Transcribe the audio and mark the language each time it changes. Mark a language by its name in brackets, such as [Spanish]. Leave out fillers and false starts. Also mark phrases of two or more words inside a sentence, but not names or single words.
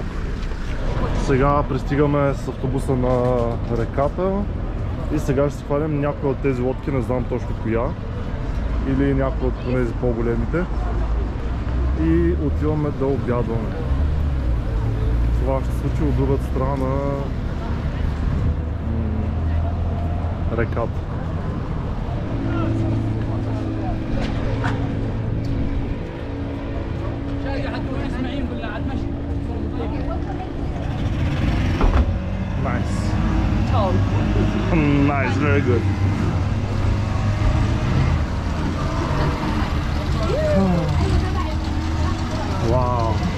[Bulgarian] Сега пристигаме с автобуса на реката и сега ще се хванем някоя от тези лодки, не знам точно коя, или някоя от тези по-големите, и отиваме да обядваме. Това ще се случи от другата страна на реката. [English] Nice. Nice, very good. Wow.